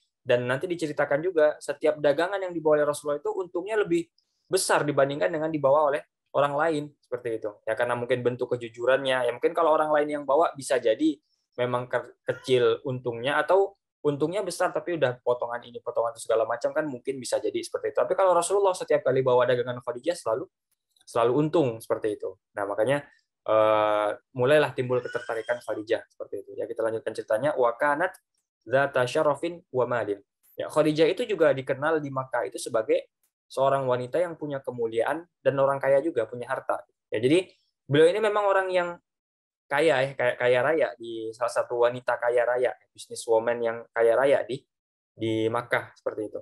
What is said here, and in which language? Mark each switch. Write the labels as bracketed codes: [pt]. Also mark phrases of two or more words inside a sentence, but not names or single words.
[id] Dan nanti diceritakan juga setiap dagangan yang dibawa oleh Rasulullah itu untungnya lebih besar dibandingkan dengan dibawa oleh orang lain, seperti itu, ya, karena mungkin bentuk kejujurannya, ya, mungkin kalau orang lain yang bawa bisa jadi memang kecil untungnya, atau untungnya besar tapi udah potongan ini potongan itu segala macam, kan mungkin bisa jadi seperti itu. Tapi kalau Rasulullah setiap kali bawa dagangan Khadijah selalu untung seperti itu. Nah, makanya mulailah timbul ketertarikan Khadijah seperti itu. Ya, kita lanjutkan ceritanya. [ar] وكانت ذات شرف ومال. [id] Ya, Khadijah itu juga dikenal di Makkah itu sebagai seorang wanita yang punya kemuliaan dan orang kaya juga, punya harta. Ya, jadi beliau ini memang orang yang kaya ya, kaya raya, di salah satu wanita kaya raya, businesswoman yang kaya raya di Makkah seperti itu.